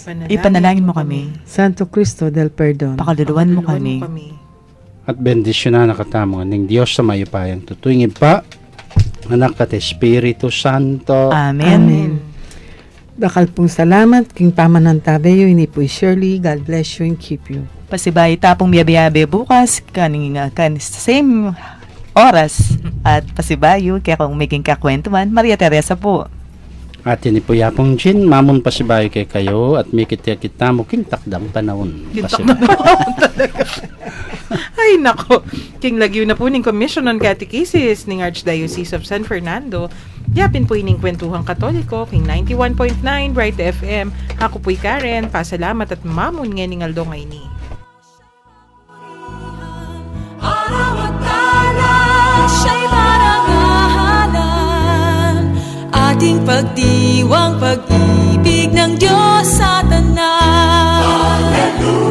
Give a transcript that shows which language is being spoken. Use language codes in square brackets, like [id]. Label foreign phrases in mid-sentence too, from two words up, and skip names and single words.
[tl] Ipanalangin mo kami. Santo Cristo del Perdon, Pakaluluwan mo kami. [pam] At bendisyon na nakatamo ng Diyos sa mayupayang tutuingin pa, anak at Espiritu Santo. Amen. Amen. Dakal pong salamat, king pamanantabeyo, ini po Shirley, [en] God bless you and keep you. [pam] Pasibay tapong biyabe bukas kaning same oras at pasibayo kaya kung making kakwentuhan Maria Teresa po. At ini po yapong Jin, mamon pasibayo kay kayo at may kita mo king takdang panahon. Ay, nako. King lagyo na po ning Commission on Catechesis ning Archdiocese of San Fernando. Yapin po ining Kwentuhang Katoliko, king 91.9 Bright FM. Ako po'y Karen, pasalamat at mamon nga ning aldo ngay ni. [tl] Araw at alay, siya'y marangalan. Ating pagdiwang pag-ibig ng Diyos sa tanan.